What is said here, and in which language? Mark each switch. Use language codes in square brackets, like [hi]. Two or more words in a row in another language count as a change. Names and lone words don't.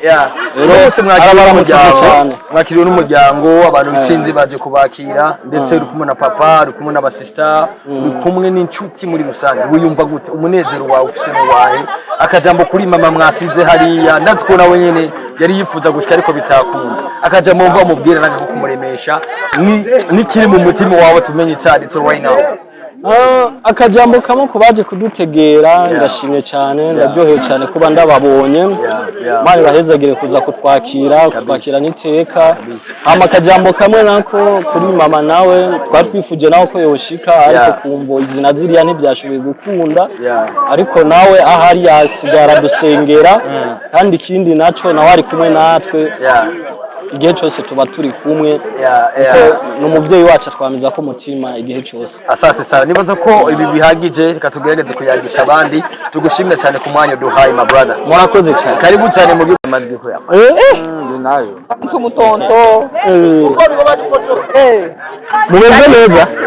[rn] Rero mwakiriwe n'umuryango, abantu bisinzi baje kubakira, ndetse uri kumwe na papa, uri kumwe n'abasista, uri kumwe n'inshuti muri rusange. Wiyumva gute? Umunezero wawe ufise no wahe? Akajambo kuri mama mwasize hariya, ndazi ko nawe nyene yari yifuza gushika ariko bitakunze. Akajambo mva mubwira nange kumuremesha ni kiri mu mutima wawe tumenye cyane [en] so right now. [rn] Akajambo kamwe kubaje kudutegera, ndashimye cyane, ndaryohewe cyane kuba ndababonye. Mari bahezagire kuza kutwakira n'iteka. Akajambo kamwe nako kuri mama nawe twatwifuje nawe ko yoshika, ariko kumvo izina ziriya ntibyashoboye gukunda. Ariko nawe ahari yasigara dusengera, kandi ikindi naco nawe ari kumwe natwe. Igihe cyose tuba turi kumwe. N'umubyeyi wacu twamiza ko mutima igihe cyose. [sw] Asante sana. [rn] Nibaza ko ibi bihagije, reka tugerageze kuyagisha abandi. Tugushimira cyane ku mwanya duhaye [en] my brother. [rn] Murakoze cyane. Karibu cyane mu gihugu yawe. Ni nayo. Nsumutonto. Mumeze neza?